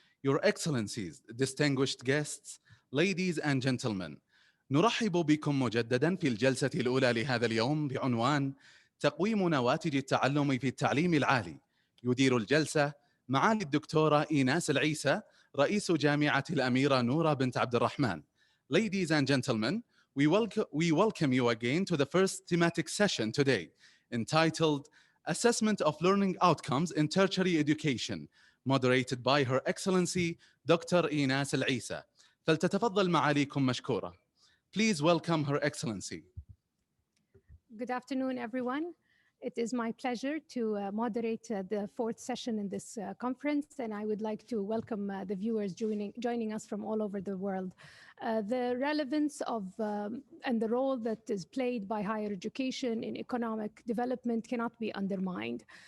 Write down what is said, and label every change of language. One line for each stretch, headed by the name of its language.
English: Your Excellencies, distinguished guests, ladies and gentlemen.
Arabic: نرحب بكم مجددا في الجلسة الأولى لهذا اليوم بعنوان تقويم نواتج التعلم في التعليم العالي. يدير الجلسة معالي الدكتورة إيناس العيسى رئيس جامعة الأميرة نورة بنت عبد الرحمن.
English: Ladies and gentlemen, we welcome you again to the first thematic session today, entitled Assessment of Learning Outcomes in Tertiary Education, moderated by Her Excellency Dr. Einas Al-Isa.
Arabic: فلتتفضل معاليكم مشكورة.
English: Please welcome Her Excellency. Good afternoon, everyone. It is my pleasure to moderate the fourth session in this conference, and I would like to welcome the viewers joining us from all over the world. The relevance of and the role that is played by higher education in economic development cannot be undermined.